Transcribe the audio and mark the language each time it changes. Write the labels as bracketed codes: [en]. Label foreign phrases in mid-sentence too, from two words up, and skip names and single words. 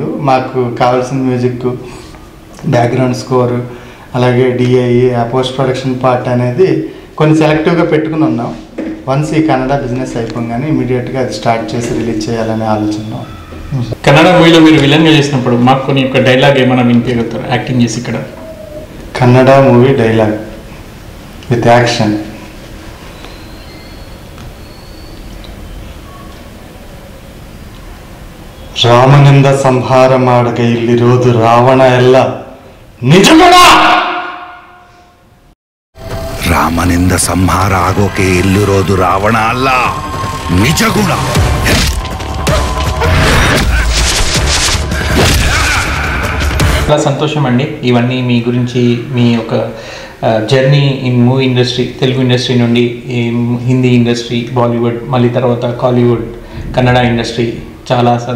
[te] మాకు కావాల్సిన మ్యూజిక్, [en] background score, [te] అలాగే డిఐ, ఆ [en] post production part [te] అనేది కొన్ని సెలెక్టివ్గా పెట్టుకుని ఉన్నాం. వన్స్ ఈ కన్నడ బిజినెస్ అయిపోగానే ఇమీడియట్గా అది స్టార్ట్ చేసి రిలీజ్ చేయాలనే ఆలోచన. కన్నడ మూవీలో మీరు విలన్గా చేసినప్పుడు మాకు కొన్ని ఒక డైలాగ్ ఏమైనా వినిపించగలుగుతారు యాక్టింగ్ చేసి? ఇక్కడ [en] Kannada movie dialogue with action. [kn] ರಾಮನಿಂದ ಸಂಹಾರ ಮಾಡಗೆ ಇಲ್ಲಿರೋದು ರಾವಣ ಎಲ್ಲ ನಿಜಗುಣ. ರಾಮನಿಂದ ಸಂಹಾರ ಆಗೋಕೆ ಇಲ್ಲಿರೋದು ರಾವಣ ಅಲ್ಲ, ನಿಜಗುಣ. [te] చాలా సంతోషం అండి ఇవన్నీ మీ గురించి, మీ యొక్క [en] journey in movie industry, [te] తెలుగు ఇండస్ట్రీ నుండి హిందీ ఇండస్ట్రీ, బాలీవుడ్, మళ్ళీ తర్వాత కాలీవుడ్, కన్నడ ఇండస్ట్రీ చాలా అసలు.